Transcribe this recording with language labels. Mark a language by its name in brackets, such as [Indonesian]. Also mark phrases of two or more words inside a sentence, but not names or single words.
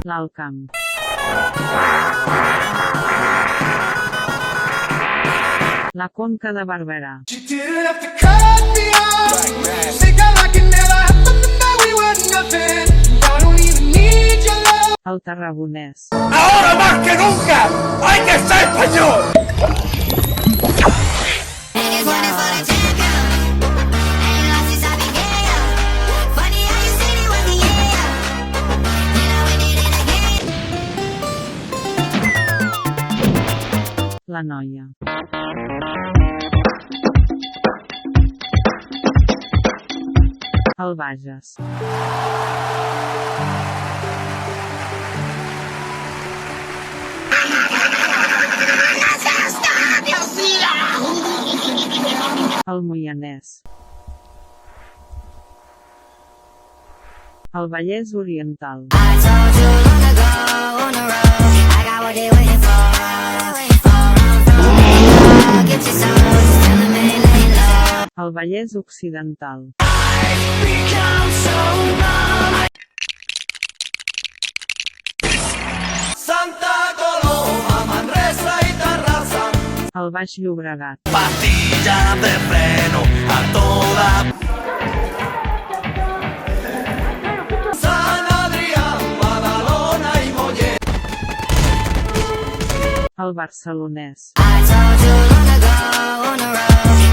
[Catalan] L'Alt Camp. La Conca de Barberà. [English] You didn't have to cut me off. Think I like it never happened to me. We were nothing. I don't even need your love. [Catalan] El Tarragonès. [Spanish] Ahora más que nunca hay que ser español. [English] And this one is for the champion. Ain't lost since I began. Funny how you said it was the yeah. Then I went it again. [Catalan] La Noia. El Bages. El Moianès. El Vallès Oriental. [English] I told you long ago on the road, I got what they waiting for. All run from me, get your soul, just tell 'em ain't laying low. [Catalan] El Vallès Occidental. [Spanish] Santa Coloma, Manresa y Tarrasa. [Catalan] El Baix Llobregat. [Spanish] Pastillas de freno a toda. San Adrián, Badalona y Mollet. [Catalan] El barcelonès. [English] I told you long ago on the road.